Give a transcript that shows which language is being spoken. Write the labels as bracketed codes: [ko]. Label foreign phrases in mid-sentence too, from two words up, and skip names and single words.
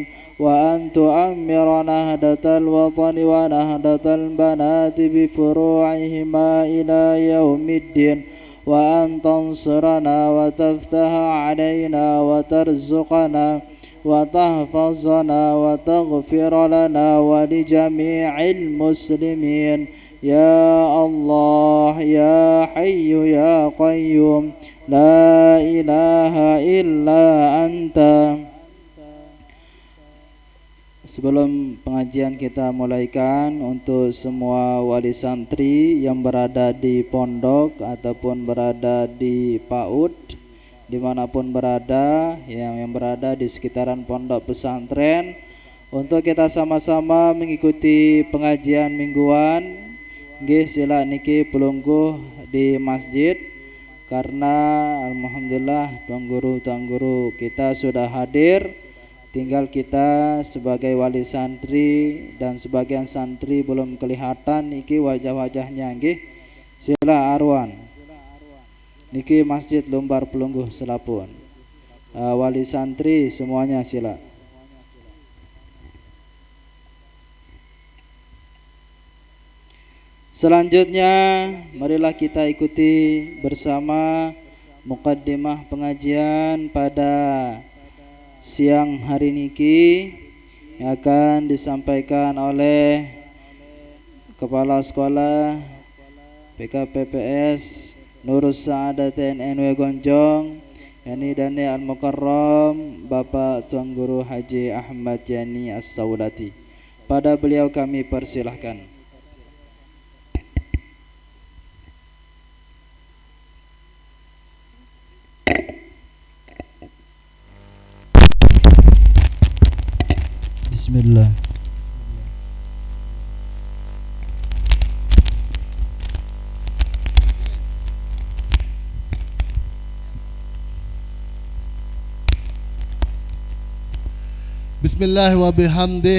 [ar] وأن تؤمر نهضة الوطن ونهضة البنات بفروعهما إلى يوم الدين وأن تنصرنا وتفتح علينا وترزقنا وتحفظنا وتغفر لنا ولجميع المسلمين يا الله يا حي يا قيوم لا إله إلا أنت. [id] Sebelum pengajian kita mulaikan, untuk semua wali santri yang berada di pondok ataupun berada di PAUD, dimanapun berada, yang berada di sekitaran pondok pesantren, untuk kita sama-sama mengikuti pengajian mingguan. [sas] Nggih, sila niki pelungguh [id] di masjid, karena alhamdulillah tuan guru kita sudah hadir. Tinggal kita sebagai wali santri dan sebagian santri belum kelihatan niki wajah-wajahnya. [sas] Nggih, sila arwan niki masjid Lumbar Pelungguh Selapun. [id] Wali santri semuanya sila. Selanjutnya marilah kita ikuti bersama muqaddimah pengajian pada siang hari niki yang akan disampaikan oleh Kepala Sekolah PKPPS Nurus Saadatin NW Gonjong, Yani Dani Al-Mukarram, Bapak Tuan Guru Haji Ahmad Yani As-Saudati. Pada beliau kami persilahkan. Bismillah. [ar] بسم الله وبحمده.